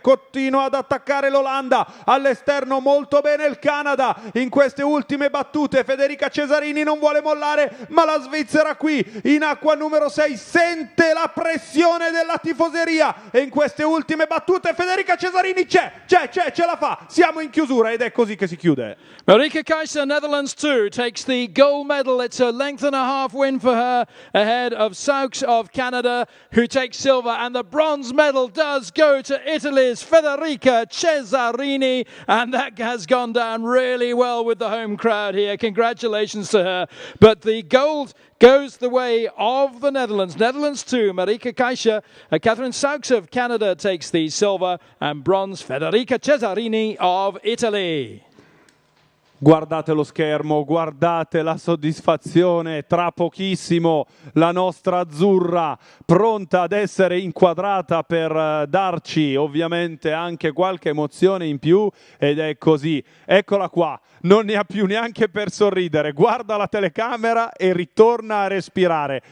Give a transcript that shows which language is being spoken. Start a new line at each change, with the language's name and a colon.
Italian: Continua ad attaccare l'Olanda, all'esterno molto bene il Canada in queste ultime battute. Federica Cesarini non vuole mollare, ma la Svizzera qui in acqua numero 6 sente la pressione della tifoseria, e in queste ultime battute Federica Cesarini ce la fa, siamo in chiusura ed è così che si chiude.
English: Marieke Keizer, Netherlands 2, takes the gold medal. It's a length and a half win for her, ahead of Sauks of Canada, who takes silver. And the bronze medal does go to Italy's Federica Cesarini, and that has gone down really well with the home crowd here. Congratulations to her. But the gold goes the way of the Netherlands. Netherlands 2, Marieke Keizer. Catherine Sauks of Canada takes the silver, and bronze, Federica Cesarini of Italy.
Italian: Guardate lo schermo, guardate la soddisfazione, tra pochissimo la nostra azzurra pronta ad essere inquadrata per darci ovviamente anche qualche emozione in più, ed è così, eccola qua, non ne ha più neanche per sorridere, guarda la telecamera e ritorna a respirare.